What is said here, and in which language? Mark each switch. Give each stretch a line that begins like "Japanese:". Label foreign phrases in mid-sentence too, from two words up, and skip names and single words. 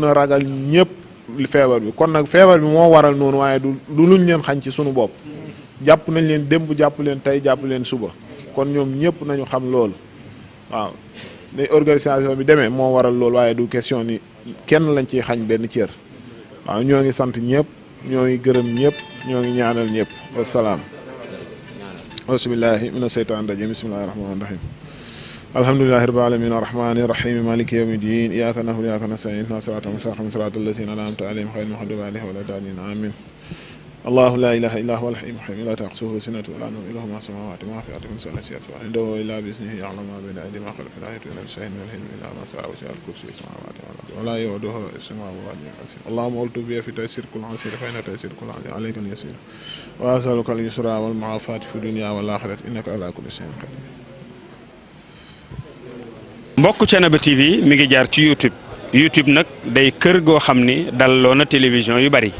Wolof: a ragal ñëpp feebar bi kon nag feebar bi moo waral noonu waaye du luñ leen xañ ci sunu bopp jàpp nañ leen démb jàpp leen tey jàpp leen suba kon ñoom ñëpp nañu xam loolu waaw ne
French: organisation bi
Wolof: demee moo waral loolu waaye du question ni kenn lañ ciy xañ benn cër waaw ñoo ngi sant ñëpp ñoo ngi gërëm ñëpp ñoo ngi ñaanal ñëpp wasalaam
Arabic: بسم الله من الشيطان الرجيم بسم الله الرحمن الرحيم الحمد لله رب العالمين الرحمن الرحيم مالك يوم الدين إياك نعبد وإياك نستعين اهدنا الصراط المستقيم صراط الذين أنعمت عليهم غير المغضوب عليهم ولا الضالين آمين الله لا إله إلا هو الحي القيوم لا تأخذه سنة ولا نوم له ما السماوات وما في الأرض من سنة عنده إلا بإذنه يعلم ما بين أيديهم وما خلفهم لا يحيطون بشيء من علمه إلا ما شاء وسع الكرسي السماوات والأرض ولا يؤوده حفظهما وهو العلي العظيم اللهم ألطف بي في تيسير كل عسير فإن تيسير كل عسير عليك اليسير وأسألك اليسرى والمعافاة في الدنيا والآخرة إنك على كل شيء قدير.
Wolof: mbokk Thiénaba TV mi ngi jaar ci YouTube nag day kër goo xam ni dalloo na télévision yu bari.